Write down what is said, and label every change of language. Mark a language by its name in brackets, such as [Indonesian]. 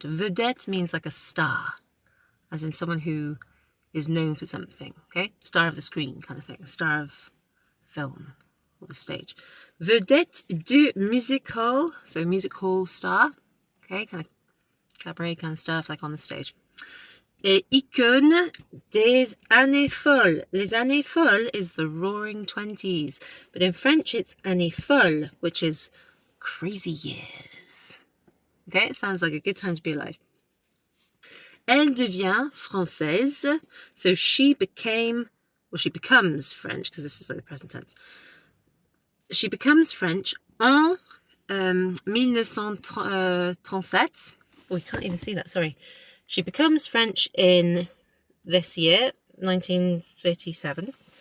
[English] Vedette means like a star, as in someone who is known for something. Okay? Star of the screen kind of thing. Star of film or the stage. [French] Vedette du music hall. [English] So music hall star. Okay? Kind of cabaret kind of stuff like on the stage. [French] Et icône des années folles. Les années folles [English] is the roaring 20s. But in French, it's années folles, which is crazy years. Okay, it sounds like a good time to be alive. [French] Elle devient française. [English] So she becomes French, because this is like the present tense. She becomes French en 1937. Oh, you can't even see that, sorry. She becomes French in this year, 1937.